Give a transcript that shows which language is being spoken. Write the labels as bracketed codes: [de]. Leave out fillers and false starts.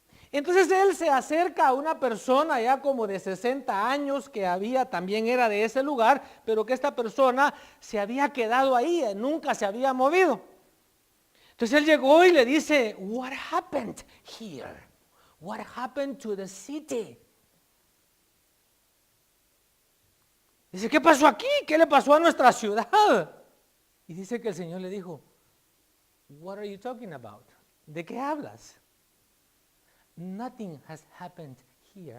[es] Entonces él se acerca a una persona ya como de 60 años que también era de ese lugar, pero que esta persona se había quedado ahí, nunca se había movido. Entonces él llegó y le dice, [en] what happened here? What happened to the city? [es] Dice, ¿qué pasó aquí? ¿Qué le pasó a nuestra ciudad? Y dice que el Señor le dijo, [en] what are you talking about? [es] ¿De qué hablas? [en] nothing has happened here.